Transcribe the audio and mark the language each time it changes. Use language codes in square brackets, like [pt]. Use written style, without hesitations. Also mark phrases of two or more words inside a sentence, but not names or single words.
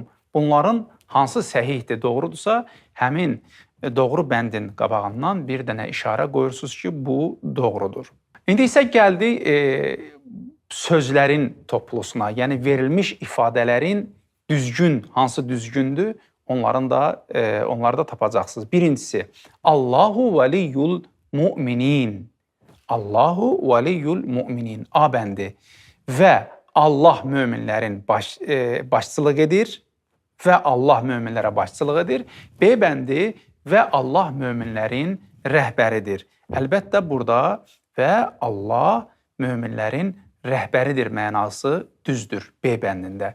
[az] Bunların hansı səhihdir, doğrudursa, həmin doğru bəndin qabağından bir dənə işarə qoyursunuz ki, bu doğrudur. İndi isə gəldik sözlərin toplusuna, yəni verilmiş ifadələrin düzgün, hansı düzgündür, onları da tapacaqsınız. Birincisi, [ar] الله ولي المؤمنين. الله ولي المؤمنين. [az] A bəndi və Allah möminlərin başçılıq edir və Allah möminlərə başçılıq edir. B bəndi və Allah möminlərin rəhbəridir. Əlbəttə burada və Allah möminlərin rəhbəridir mənası düzdür B bəndində.